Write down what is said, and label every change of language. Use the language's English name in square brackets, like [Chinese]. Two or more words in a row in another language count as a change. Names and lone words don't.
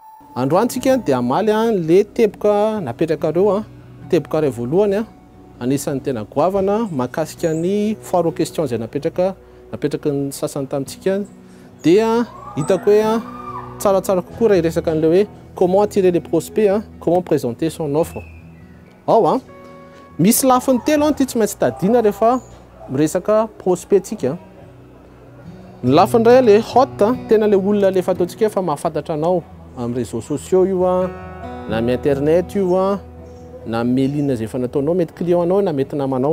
[Malagasy] Androantsika dia amaly le teboka napetraka reo teboka ray voalohany anisan'ny tena goavana mahakasika ny [French] foire aux questions [Malagasy] izay napetraka ny sasany tamintsika dia hitako hoe tsaratsara kokoa raha iresaka an'ilay hoe [French] comment attirer les prospects comment présenter son offre. [Malagasy] Ao misy lafiny telo ty tsy maintsy tadina rehefa miresaka prospectsika. Ny lafiny ray le hot tena le olona le fataontsika fa mahafantatra anao amin'ny [French] réseaux sociaux [Malagasy] io na amin'ny internet io na mail zay efa nataonao mety client anao na mety namanao.